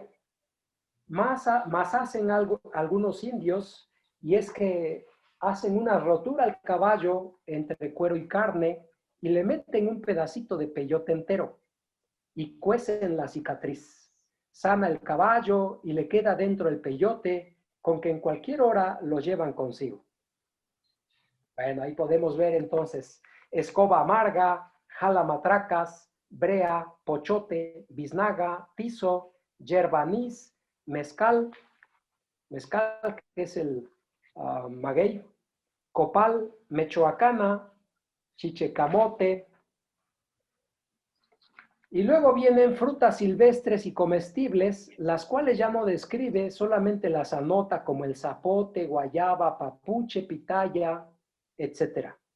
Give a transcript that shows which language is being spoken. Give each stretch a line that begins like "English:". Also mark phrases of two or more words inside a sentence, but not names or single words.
Spanish: Más hacen algunos indios, y es que hacen una rotura al caballo entre cuero y carne y le meten un pedacito de peyote entero y cuecen la cicatriz. Sana el caballo y le queda dentro el peyote, con que en cualquier hora lo llevan consigo. Bueno, ahí podemos ver entonces escoba amarga, jalamatracas, brea, pochote, biznaga, tizo, yerba anís, mezcal, que es el maguey, copal, mechoacana, chichecamote. Y luego vienen frutas silvestres y comestibles, las cuales ya no describe, solamente las anota como el zapote, guayaba, papuche, pitaya, etc.